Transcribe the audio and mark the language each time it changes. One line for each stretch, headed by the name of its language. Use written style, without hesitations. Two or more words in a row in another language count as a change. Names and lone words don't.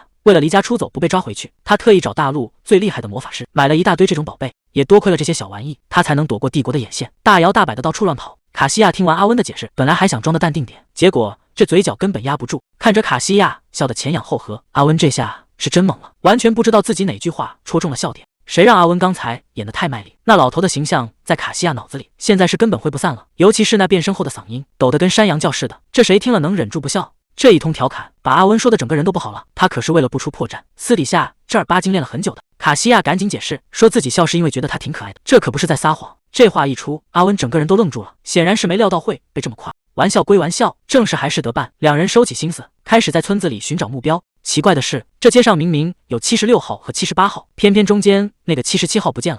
Chinese: 為了離家出走不被抓回去，他特意找大陸最厲害的魔法師，買了一大堆這種寶貝。也多虧了這些小玩意，他才能躲過帝國的眼線，大搖大擺的到處亂跑。卡西亞聽完阿溫的解釋，本來還想裝得淡定點，結果這嘴角根本壓不住，看着卡西亞笑得前仰後合。阿溫這下是真懵了，完全不知道自己哪句話戳中了笑點。誰讓阿溫剛才演得太賣力？那老頭的形象在卡西亞腦子裡現在是根本揮不散了，尤其是那變身後的嗓音，抖得跟山羊叫似的，這誰聽了能忍住不笑？這一通調侃把阿溫說的整個人都不好了，他可是為了不出破绽，私底下正儿八經練了很久的。卡西亞趕緊解釋，說自己笑是因為覺得他挺可愛的，這可不是在撒謊。這話一出，阿溫整個人都愣住了，顯然是沒料到會被這麼誇。玩笑歸玩笑，正事還是得辦。兩人收起心思，開始在村子裡尋找目標。奇怪的是，這街上明明有76號和78號，偏偏中間那個77號不見了。